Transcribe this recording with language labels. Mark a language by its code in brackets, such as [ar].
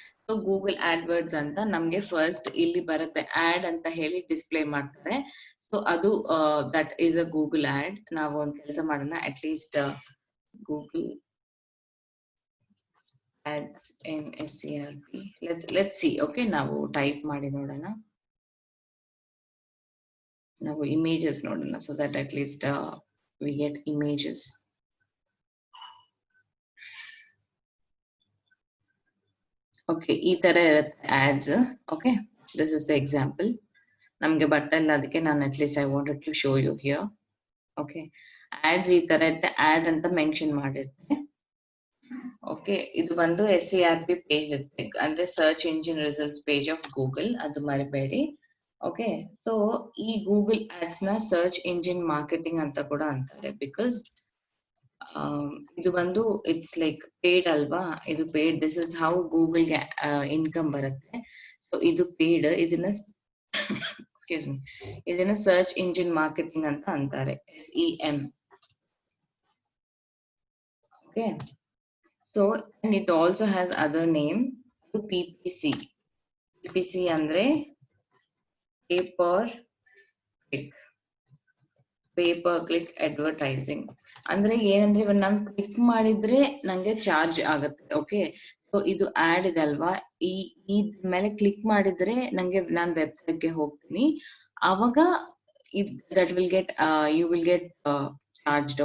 [kn] So Google ಆಡ್ವರ್ಡ್ಸ್ ಅಂತ ನಮ್ಗೆ first ಇಲ್ಲಿ ಬರುತ್ತೆ, ಆಡ್ ಅಂತ ಹೇಳಿ ಡಿಸ್ಪ್ಲೇ ಮಾಡ್ತಾರೆ. ಸೊ ಅದು [en] That is a Google ad. [kn] ನಾವು ಒಂದು ಕೆಲಸ ಮಾಡೋಣ, at least Google ads in SERP. [en] Let's see. [kn] Okay, ನಾವು ಟೈಪ್ ಮಾಡಿ ನೋಡೋಣ. ನಾವು ಇಮೇಜಸ್ ನೋಡೋಣ, [en] so that at least we get images. [kn] Okay, ಈ ತರ ಇರುತ್ತೆ ads. Okay, [en] This is the example. [kn] ನಮ್ಗೆ ಬರ್ತಾ ಇಲ್ಲ, ಅದಕ್ಕೆ ನಾನು at least [en] I wanted to show you here. [kn] Okay, ads ಈ ತರ ಇರುತ್ತೆ, ಆಡ್ ಅಂತ ಮೆನ್ಷನ್ ಮಾಡಿರುತ್ತೆ. ಓಕೆ, ಇದು ಬಂದು SERP ಪೇಜ್ ಇರುತ್ತೆ, ಅಂದ್ರೆ search engine results page of Google, ಅದು ಮರಿಬೇಡಿ. ಓಕೆ, ಸೊ ಈ ಗೂಗಲ್ ಆಡ್ಸ್ ನ ಸರ್ಚ್ ಇಂಜಿನ್ ಮಾರ್ಕೆಟಿಂಗ್ ಅಂತ ಕೂಡ ಅಂತಾರೆ, ಬಿಕಾಸ್ ಇದು ಬಂದು [en] it's like paid [kn] ಅಲ್ವಾ, ಇದು paid. [en] this is how [kn] ಗೂಗಲ್ಗೆ income ಬರುತ್ತೆ. ಸೊ ಇದು ಪೇಡ್, ಇದನ್ನ ಎಕ್ಸ್ಕ್ಯೂಸ್ ಮೀ, ಇದನ್ನ ಸರ್ಚ್ ಇಂಜಿನ್ ಮಾರ್ಕೆಟಿಂಗ್ ಅಂತ ಅಂತಾರೆ, SEM. [en] Okay, so and it also has other name, PPC. [kn] PPC ಅಂದ್ರೆ ಪೇಪರ್ ಕ್ಲಿಕ್ ಅಡ್ವರ್ಟೈಸಿಂಗ್. ಅಂದ್ರೆ ಏನಂದ್ರೆ ಇವಾಗ ನಾನು ಕ್ಲಿಕ್ ಮಾಡಿದ್ರೆ ನಂಗೆ ಚಾರ್ಜ್ ಆಗುತ್ತೆ. ಓಕೆ, ಸೊ ಇದು ಆಡ್ ಇದೆ ಅಲ್ವಾ, ಈ ಮೇಲೆ ಕ್ಲಿಕ್ ಮಾಡಿದ್ರೆ ನಂಗೆ ನಾನು ವೆಬ್ಸೈಟ್ಗೆ ಹೋಗ್ತೀನಿ, ಅವಾಗ [en] That will get you will get charged.